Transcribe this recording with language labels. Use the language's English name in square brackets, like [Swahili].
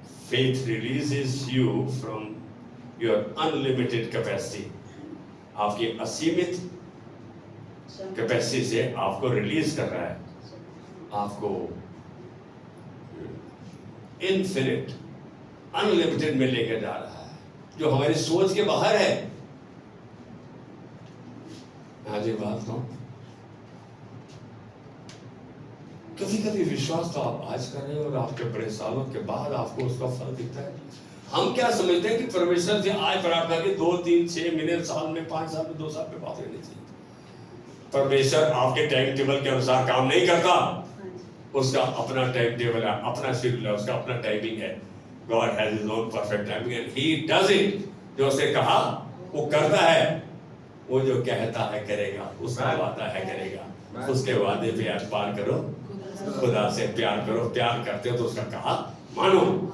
[English] Faith releases you from your unlimited capacity. [Hindi] आपकी असीमित capacity से आपको रिलीज कर रहा है, आपको इनफिनिट, अनलिमिटेड में लेकर जा रहा है, जो हमारी सोच के बाहर है। आज ये बात कहूं, कभी कभी विश्वास तो आप आज कर रहे हो और आपके बड़े सालों के बाद आपको उसका फल दिखता है। हम क्या समझते हैं कि परमेश्वर से आज प्रार्थना की 2, 3, 6 महीने, साल में, 5 साल में, 2 साल में बात करनी चाहिए। परमेश्वर आपके टाइम टेबल के अनुसार काम नहीं करता। उसका अपना टाइम टेबल है, अपना शेड्यूल है, उसका अपना टाइमिंग है। [English] God has his own perfect timing and he does it। [Hindi] जो उसने कहा वो करता है, वो जो कहता है करेगा, उसका वादा है करेगा। उसके वादे पे आज पार करो, खुदा से प्यार करो, प्यार करते हो तो उसका कहा मानो।